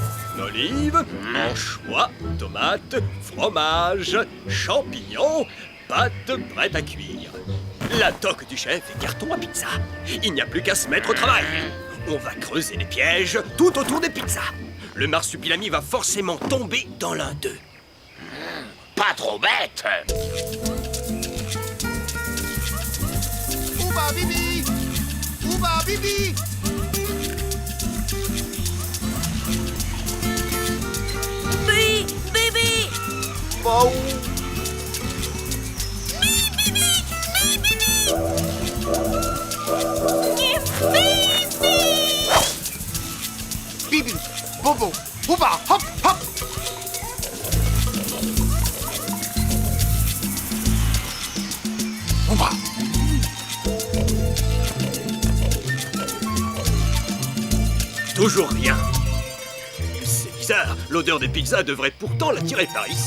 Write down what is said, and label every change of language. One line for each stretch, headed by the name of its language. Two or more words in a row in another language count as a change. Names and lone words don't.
French: Olive, anchois, tomates, fromage, champignons, Pâte prête à cuire. La toque du chef est carton à pizza. Il n'y a plus qu'à se mettre au travail. On va creuser des pièges tout autour des pizzas. Le marsupilami va forcément tomber dans l'un d'eux. Pas trop bête. Ouba Bibi! Ouba Bibi! Bibi! Bah où? Bibi! Bobo! Ouba! Hop! Hop! Ouba! Toujours rien. C'est bizarre, l'odeur des pizzas devrait pourtant l'attirer par ici.